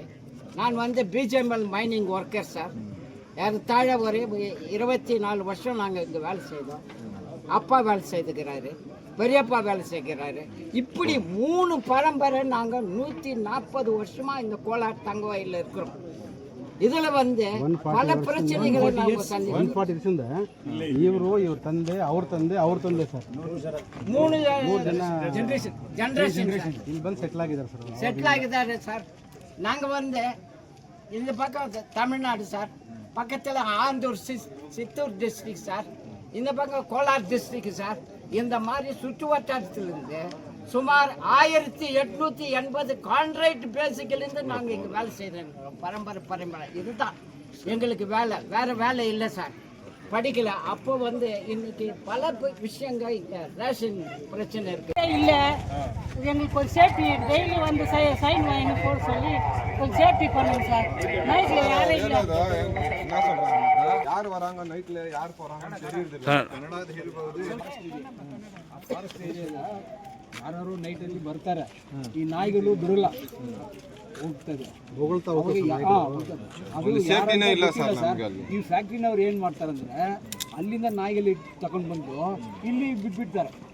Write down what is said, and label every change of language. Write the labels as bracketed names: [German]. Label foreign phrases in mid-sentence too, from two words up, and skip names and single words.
[Tamil] நான் வந்து பிஜிஎம்எல் [English] mining worker [Tamil] சார். ஏறத்தாழ ஒரு 24 வருஷம் நாங்கள் இங்கே வேலை செய்தோம். அப்பா வேலை செய்துக்கிறாரு, பெரியப்பா வேலை செய்கிறாரு. இப்படி 3 பரம்பரை நாங்கள் 140 வருஷமாக இந்த கோலார் தங்க வயலில் இருக்கிறோம். இதில் வந்து பல பிரச்சனைகளை நாங்கள் [Kannada] ಸರ್. ಇವರು ಇವ್ರ ತಂದೆ ಅವ್ರ ತಂದೆ ಸರ್ 3 ಜನರೇಷನ್ ಇಲ್ಲಿ ಬಂದು ಸೆಟ್ಲ್ ಆಗಿದ್ದಾರೆ ಸರ್. [Tamil] நாங்கள் வந்து இந்த பக்கம் தமிழ்நாடு சார், பக்கத்தில் ஆந்தூர் சித்தூர் டிஸ்ட்ரிக்ட் சார், இந்த பக்கம் கோலார் டிஸ்ட்ரிக்ட் சார். இந்த மாதிரி சுற்று வட்டாரத்திலிருந்து சுமார் 1880 [English] contract basisலேருந்து [Tamil] நாங்கள் இங்கே வேலை செய்கிறோம். பரம்பரை இதுதான் எங்களுக்கு வேலை, வேறு வேலை இல்லை சார். படிக்கல. அப்போ வந்து இன்னைக்கு பல விஷயங்கள் இங்கே ரேஷன் பிரச்சனை இருக்கு இல்லை. எங்களுக்கு ஒரு [English] safety daily [Tamil] வந்து சைன் வாங்கி போட சொல்லி ஒரு சேஃப்டி பண்ணுங்க சார். நைட்டில் யாரும் இல்லை. யாரு வராங்க நைட்ல யாரு போறாங்க ತಿಳಿಯುವುದಿಲ್ಲ. [Kannada] ಕನ್ನಡದ ಹೇಳ್ಬೋದು. [English] forest areaದ [Kannada] ಯಾರು ನೈಟಲ್ಲಿ ಬರ್ತಾರೆ, ಈ ನಾಯಿಗಳು ಬಿಡಲ್ಲ, ಹೋಗ್ತದೆ ಈ ಫ್ಯಾಕ್ಟ್ರಿನವ್ರು ಏನು ಮಾಡ್ತಾರಂದ್ರೆ ಅಲ್ಲಿಂದ ನಾಯಿಗಳು ತಗೊಂಡು ಬಂದು ಇಲ್ಲಿ ಬಿಟ್ಬಿಡ್ತಾರೆ.